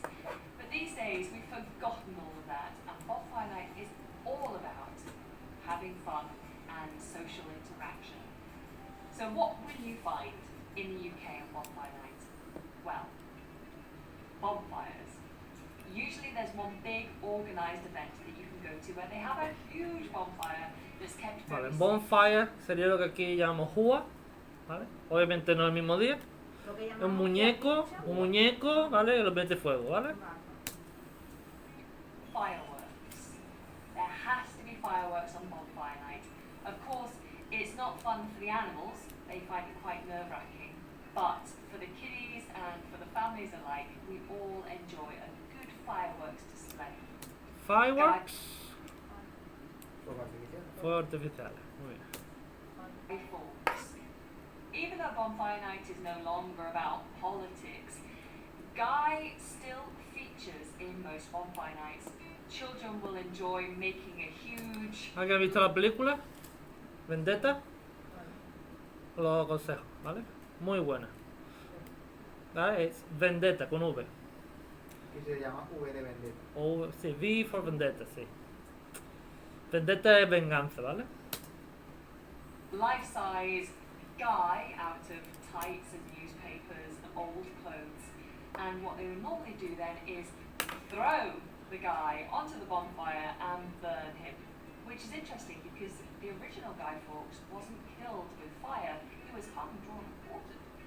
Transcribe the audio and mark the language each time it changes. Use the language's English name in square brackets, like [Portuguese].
[English] But these days, we've forgotten all of that, and Bonfire Night is all about having fun and social interaction. So what will you find in the UK on Bonfire Night? Well, bonfires. Usually there's one big organised event that you can go to where they have a huge bonfire that's kept [Spanish] Vale, [English] very [Spanish] bonfire sería lo que aquí llamamos jua, ¿vale? Obviamente no el mismo día. Lo que Es un llamamos muñeco, ¿vale? Y lo mete fuego, ¿vale? [English] fireworks. There has to be fireworks on Bonfire Night. Of course, it's not fun for the animals, they find it quite nerve-wracking, but for the kiddies and for the families alike, we all enjoy a good fireworks display. Fireworks. [Spanish] fuego artificial. Fuego artificial. Muy bien. [English] Guy Fawkes. Even though Bonfire Night is no longer about politics, Guy still features in most bonfire nights. Children will enjoy making a huge [Spanish] ¿Alguien ha visto la película? Vendetta. Lo aconsejo, ¿vale? Muy buena. ¿Vale? Es Vendetta con V. Que se llama V de Vendetta. O, sí, V for Vendetta, sí. Vendetta es venganza, ¿vale? [English] life-size Guy out of tights and newspapers and old clothes. And what they would normally do then is throw the guy onto the bonfire and burn him. Which is interesting because the original Guy Fawkes wasn't killed with fire, he was hung, drawn and quartered.